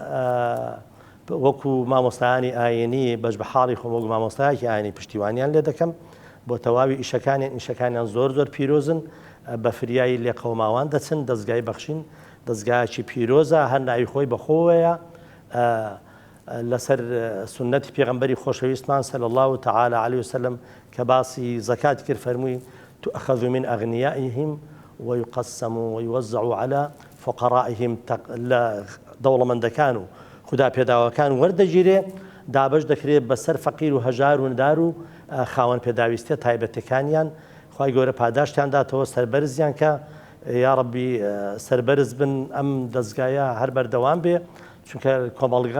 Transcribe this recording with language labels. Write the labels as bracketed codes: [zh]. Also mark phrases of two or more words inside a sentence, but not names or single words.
[ckb] وەکو مامۆستایانی ئاینی بەش بە حاڵی خۆم وەکو مامۆستایەکی ئاینی پشتیوانیان لێ دەکەم بۆ تەواوی ئیشەکانیان زۆر زۆر پیرۆزن بە فریایی لێقەوماوان دەچن دەستگای بەخشین دەستگایکی پیرۆزە هەر ناوی خۆی بەخۆوەیە لەسەر سنەتی پێغەمبەری خۆشەویستمان [ar] صلی الله تعالی علیه وسلم [ckb] کە باسی زەکاتی کرد فەرمووی [ar] تؤخذ من أغنيائهم ويقسم ويوزع على فقرائهم [ckb] دەوڵەمەندەکان و خوددا پێداوەکان وەردەگیرێ دابش دەکرێت بەسەر فەقیر و هەژار و ندار و خاوەن پێداویستە تایبەتەکانیان خی گەورە پاداشتیان داتەوە سەربەرزیان کە یا ڕەبی سەربەرز بن ئەم دەستگایە هەر بەردەوام بێ چونکە کۆمەڵگا